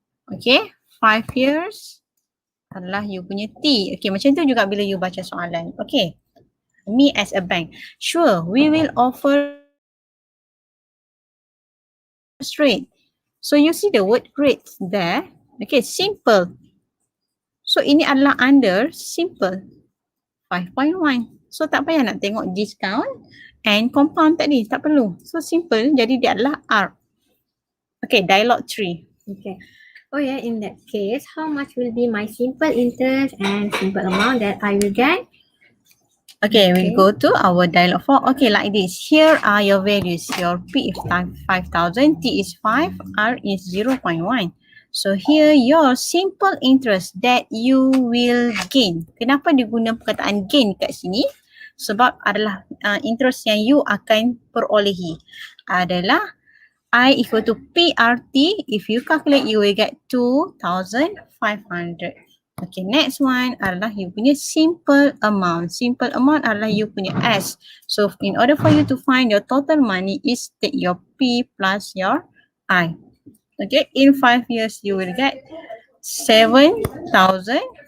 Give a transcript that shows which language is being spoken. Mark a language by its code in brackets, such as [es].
[ms] Okay, 5 years adalah you punya T. Okay, macam tu juga bila you baca soalan. Okay, [en] me as a bank. Sure, we will offer straight. So you see the word rate there. Okay, simple. [ms] So ini adalah under simple. 5.1. So tak payah nak tengok discount and compound tadi. Tak perlu. So simple. Jadi dia adalah R. Okay, dialog 3. Okay. [en] Oh yeah, in that case, how much will be my simple interest and simple amount that I will get? Okay, we'll go to our dialog 4. Okay, like this. Here are your values. Your P is 5,000, T is 5, R is 0.1. So here your simple interest that you will gain. [ms] Kenapa dia guna perkataan gain kat sini? Sebab adalah interest yang you akan perolehi adalah I equal to PRT. [en] If you calculate, you will get 2,500. Okay, next one [ms] adalah you punya simple amount. Simple amount adalah you punya S. [en] So, in order for you to find your total money is take your P plus your I. Okay, in 5 years, you will get 7,500.